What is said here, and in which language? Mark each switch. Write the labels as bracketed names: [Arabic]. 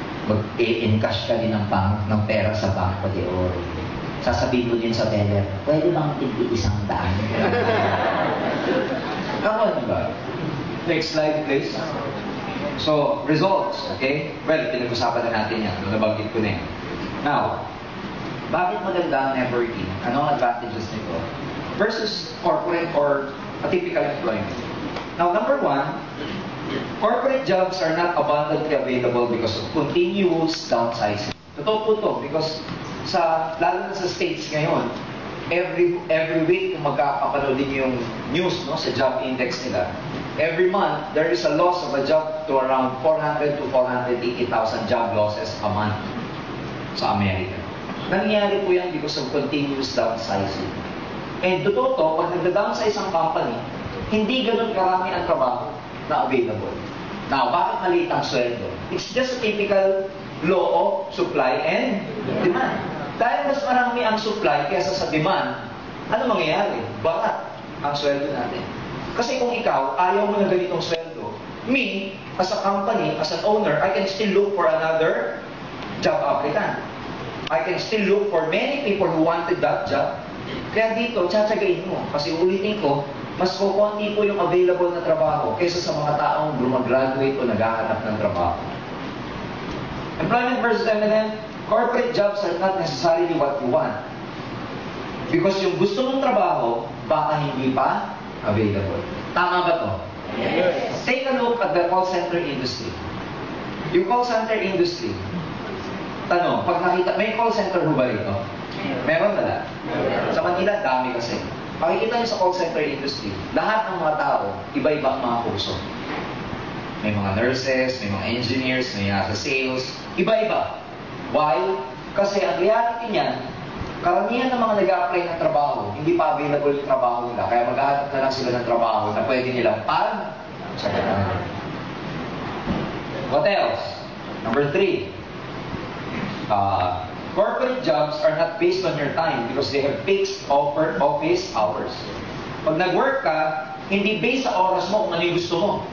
[Filipino] Mag-e-encash ka din ng pera sa bank, pati or sasabihin mo din sa teller, pwede bang tig-100? Kamuha niyo ba? [English] Next slide, please. So, results, okay? [Filipino] Well, pinag-usapan na natin yan. Nabanggit ko na yan. Now, bakit maganda ang networking? Ano ang advantages nito? [English] Versus corporate or a typical employment. Now, number one, corporate jobs are not abundantly available because of continuous downsizing. [Filipino] Totoo po ito, [English] because lalo na sa States ngayon, every week [Filipino] kung magkakapanood din yung news no, sa job index nila, [English] every month, there is a loss of a job to around 400 to 480,000 job losses a month sa Amerika. [Filipino] Nangyayari po yan because of continuous downsizing. And totoo to, pag nagda-downsize ang company, hindi ganun karami ang trabaho na available. Now, bakit maliit ang sweldo? [English] It's just a typical law of supply and demand. [Filipino] Dahil mas marami ang supply kaysa sa demand, ano mangyayari? Barat ang sweldo natin. Kasi kung ikaw, ayaw mo na ganitong sweldo, [English] me, as a company, as an owner, I can still look for another job applicant. I can still look for many people who wanted that job. [Filipino] Kaya dito, tsatsagain mo. Kasi ulitin ko, mas kukunti po yung available na trabaho kaysa sa mga taong graduate o naghahanap ng trabaho. [English] Employment versus M&M, corporate jobs are not necessarily what you want. [Filipino] Because yung gusto mong trabaho, baka hindi pa available. Tama ba to? Yes. [English] Take a look at the call center industry. [Filipino] Yung call center industry, tanong, pag nakita, may call center ho ba rito? Meron na. Sa Manila, dami kasi. Makikita niyo sa call center industry, lahat ng mga tao, iba-iba ang mga kurso. May mga nurses, may mga engineers, may nasa sales, iba-iba. Why? Kasi ang reality niyan, karamihan ng mga nag-a-apply ng trabaho, hindi pa available yung trabaho nila. Kaya maghahanap na lang sila ng trabaho na pwede nilang pag-sagaran. [English] What else? Number 3. Corporate jobs are not based on your time because they have fixed office hours. [Filipino] Pag nag-work ka, hindi based sa oras mo kung ano yung gusto mo.